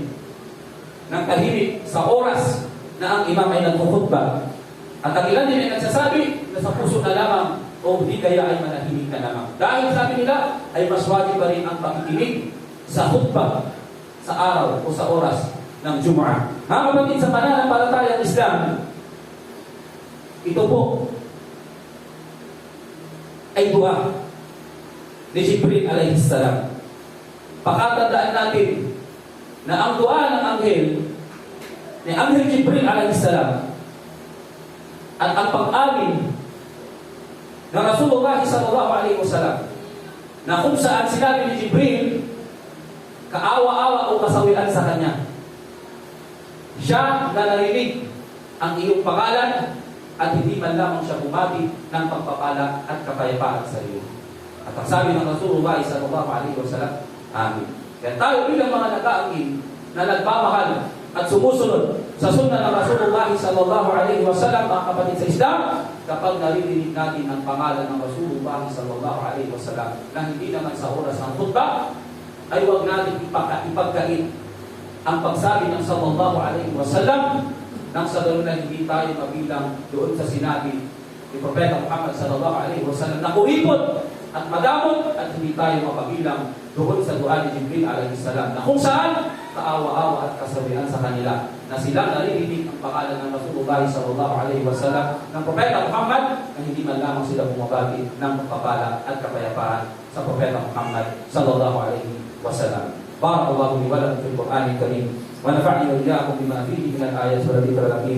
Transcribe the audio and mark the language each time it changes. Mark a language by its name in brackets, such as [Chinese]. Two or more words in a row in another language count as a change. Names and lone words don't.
[Filipino] Ng tahimik sa oras na ang imam ay nagkukhutbah. At ang ilan din ay nagsasabi na sa puso na lamang o hindi kaya ay manahimik na lamang. Dahil sabi nila ay mas wajib pa rin ang pakikinig sa khutbah sa araw o sa oras ng Jumu'ah. Mga kapatid sa pananampalatayang Islam, ito po ay dua ni Jibril [Arabic] عليه السلام. [Filipino] Pakatandaan natin na ang dua ng anghel ni Anghel Jibril [Arabic] عليه السلام [Filipino] at ang pag-amin ng [Arabic] رسول الله صلى الله عليه وسلم [Filipino] na kung saan sinabi ni Jibril, kaawa-awa o kasawian sa kanya, siya na narinig ang iyong pangalan at hindi man lamang siya bumati ng pagpapala at kapayapaan sa iyo. At ang sabi ng [Arabic] رسول الله صلى الله عليه وسلم, [Filipino] amin. Kaya tayo bilang mga nag-aangkin na nagmamahal at sumusunod sa sunna ng [Arabic] رسول الله صلى الله عليه وسلم, [Filipino] mga kapatid sa Islam, kapag naririnig natin ang pangalan ng [Arabic] رسول الله صلى الله عليه وسلم [Filipino] na hindi naman sa oras ng khutbah, ay huwag natin ipagkait ang pagsabi ng [Arabic] صلى الله عليه وسلم [Filipino] nang sa ganun na hindi tayo mabilang doon sa sinabi ni Propeta Muhammad [Arabic] صلى الله عليه وسلم [Filipino] na kuripot at madamot, at hindi tayo mapabilang doon sa dua ni Jibril [Arabic] عليه السلام [Filipino] na kung saan kaawa-awa at kasawian sa kanila na sila naririnig ang pangalan ng [Arabic] رسول الله صلى الله عليه وسلم [Filipino] ng Propeta Muhammad na hindi man lamang sila bumabagi ng pagpapala at kapayapaan sa Propeta Muhammad [Arabic] صلى الله عليه وسلم. بارك الله لي ولكم في القرآن الكريم ونفعني وإياكم بما فيه من الآيات والذكر الحكيم.